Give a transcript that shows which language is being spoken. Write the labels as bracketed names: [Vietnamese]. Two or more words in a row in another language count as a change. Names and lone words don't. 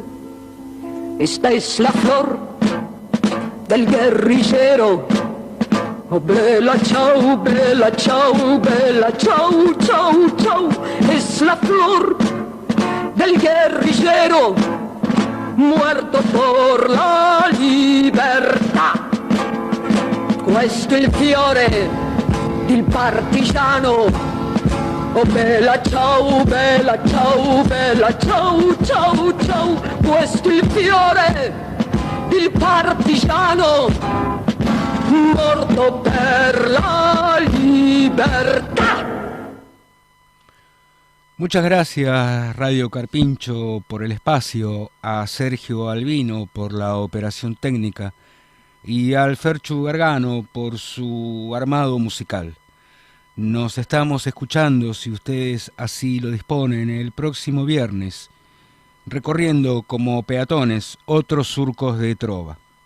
[Spanish] Esta es la flor del guerrillero. [Italian] Oh, bella chau, bella chau, bella chau, chau, chau. [Spanish] Es la flor del guerrillero, muerto por la libertà. [Italian] Questo è il fiore del partigiano. Oh, bella ciao, bella ciao, bella ciao, ciao, ciao. Questo è il fiore del partigiano, morto per la libertà. [Spanish] Muchas gracias Radio Carpincho por el espacio, a Sergio Albino por la operación técnica y al Ferchu Gargano por su armado musical. Nos estamos escuchando, si ustedes así lo disponen, el próximo viernes, recorriendo como peatones otros surcos de trova.